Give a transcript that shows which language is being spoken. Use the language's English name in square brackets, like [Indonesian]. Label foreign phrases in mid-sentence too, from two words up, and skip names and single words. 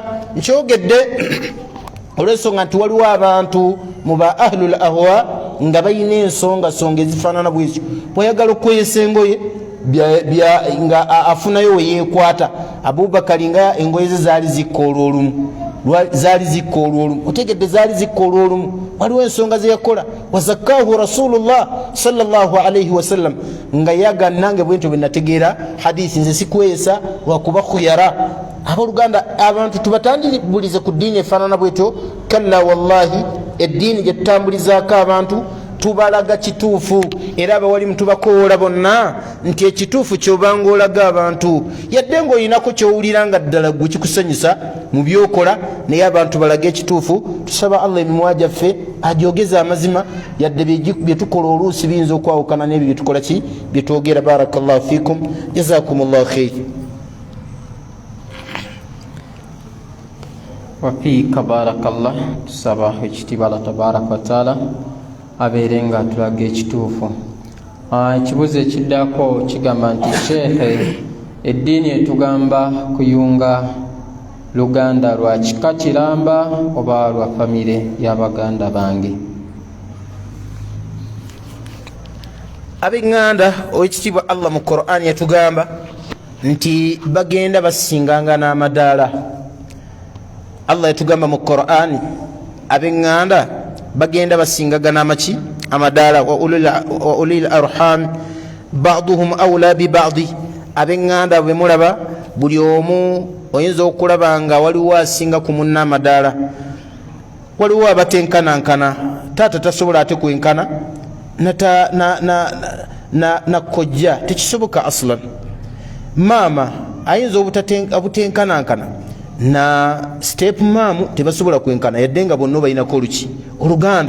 [Ganda] Nkyogedde olw'ensonga nti waliwo abantu mu ba [Arabic] أهل الأهواء [Ganda] nga balina ensonga ezifaanana bwezityo. Bw'ayagala okweyesa engoye nga afunayo we yeekwata. Abubakari nga engoye ze zaali zikka olw'olumu, zaali zikka olwolumu. Otegedde zaali zikka olwolumu, waliwo ensonga ze yakola. [Arabic] وزكاه رسول الله صلى الله عليه وسلم, [Ganda] nga yagana nange bwentyo bwe nategeera hadithi, nze sikweyesa lwakuba khuyara. Abooluganda abantu tubatandibulize ku ddiini efaanana bwetyo. [Arabic] كلا والله, [Ganda] eddiini gye tutambulizaako abantu tubalaga kituufu, era abawalimu tubakoola bonna nti ekituufu kyobanga olaga abantu, yadde ng'olinako kyowulira nga ddala gwe kikusanyusa mu byokola, naye abantu balaga ekituufu. Tusaba Allah emimwa gyaffe agyogeze amazima, yadde bye tukola oluusi biyinza okwawukana n'ebyo bye tukola ki bye twogera. [Arabic] بارك الله فيكم جزاكم الله خير. وفيك بارك الله. [Ganda] Tusaba ekitiibwa [Arabic] الله تبارك وتعالى [Ganda] abeere nga tulaga ekituufu. Ekibuuzo ekiddako kigamba nti sheekhe, eddiini etugamba kuyunga luganda lwa kika kiramba oba lwa famire y'abaganda bange? Ab'eŋŋanda owekitiibwa Allah mu Qur'an yatugamba nti bagenda basinganga n'amadaala. Allah yatugamba mu Qur'an ab'eŋŋanda bagenda basingaga n'amaki amadaala. [Arabic] وأولو الأرحام بعضهم أولى ببعض. [Ganda] Ab'eŋŋanda bwe mulaba buli omu oyinza okulaba nga waliwo asinga ku munna amadaala. Waliwo abatenkanankana, taata tasobola ate kwenkana na kojja, tekisoboka aslan. Maama ayinza obutenkanankana na step maamu tebasobola kwenkana, yadde nga bonna balinako oluki oluganda.